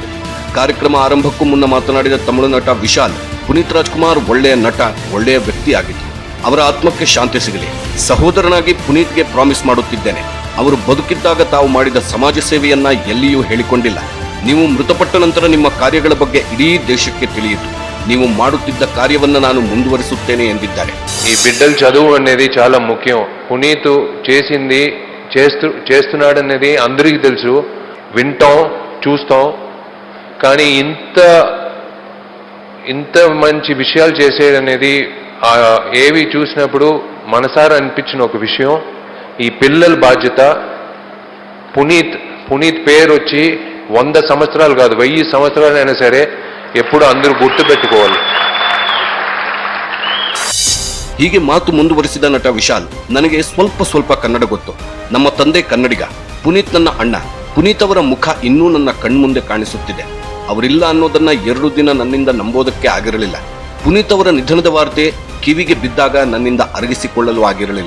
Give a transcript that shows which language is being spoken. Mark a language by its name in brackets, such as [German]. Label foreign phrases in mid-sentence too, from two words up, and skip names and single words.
[Kannada] ಕಾರ್ಯಕ್ರಮ ಆರಂಭಕ್ಕೂ ಮುನ್ನ ಮಾತನಾಡಿದ ತಮಿಳು ನಟ ವಿಶಾಲ್, ಪುನೀತ್ ರಾಜ್ಕುಮಾರ್ ಒಳ್ಳೆಯ ನಟ, ಒಳ್ಳೆಯ ವ್ಯಕ್ತಿ ಆಗಿದ್ರು. ಅವರ ಆತ್ಮಕ್ಕೆ ಶಾಂತಿ ಸಿಗಲಿ. ಸಹೋದರನಾಗಿ ಪುನೀತ್ಗೆ ಪ್ರಾಮಿಸ್ ಮಾಡುತ್ತಿದ್ದೇನೆ, ಅವರು ಬದುಕಿದ್ದಾಗ ತಾವು ಮಾಡಿದ ಸಮಾಜ ಸೇವೆಯನ್ನ ಎಲ್ಲಿಯೂ ಹೇಳಿಕೊಂಡಿಲ್ಲ. ನೀವು ಮೃತಪಟ್ಟ ನಂತರ ನಿಮ್ಮ ಕಾರ್ಯಗಳ ಬಗ್ಗೆ ಇಡೀ ದೇಶಕ್ಕೆ ತಿಳಿಯಿತು. ನೀವು ಮಾಡುತ್ತಿದ್ದ ಕಾರ್ಯವನ್ನ ನಾನು ಮುಂದುವರಿಸುತ್ತೇನೆ ಎಂದಿದ್ದಾರೆ. [Telugu] ఈ బిడ్డల చదువు అనేది చాలా ముఖ్యం. పునీత్ చేసింది చేస్తున్నాడనేది అందరికీ తెలుసు, వింటాం, చూస్తాం. కానీ ఇంత మంచి విషయాలు చేసేదనేది ఏవి చూసినప్పుడు మనసారా అనిపించిన ఒక విషయం. ఈ పిల్లల బాధ్యత. పునీత్ పేరు వచ్చి 100 సంవత్సరాలు కాదు 1000 సంవత్సరాలైనా సరే ఎప్పుడు అందరూ గుర్తు పెట్టుకోవాలి. [Kannada] ಹೀಗೆ ಮಾತು ಮುಂದುವರಿಸಿದ ನಟ ವಿಶಾಲ್, ನನಗೆ ಸ್ವಲ್ಪ ಕನ್ನಡ ಗೊತ್ತು. ನಮ್ಮ ತಂದೆ ಕನ್ನಡಿಗ, ಪುನೀತ್ ನನ್ನ ಅಣ್ಣ. ಪುನೀತ್ ಅವರ ಮುಖ ಇನ್ನೂ ನನ್ನ ಕಣ್ಮುಂದೆ ಕಾಣಿಸುತ್ತಿದೆ. ಅವರಿಲ್ಲ ಅನ್ನೋದನ್ನ 2 ದಿನ ನನ್ನಿಂದ ನಂಬೋದಕ್ಕೆ ಆಗಿರಲಿಲ್ಲ. ಪುನೀತ್ ಅವರ ನಿಧನದ ವಾರ್ತೆ ಕಿವಿಗೆ ಬಿದ್ದಾಗ ನನ್ನಿಂದ ಅರಗಿಸಿಕೊಳ್ಳಲು ಆಗಿರಲಿಲ್ಲ.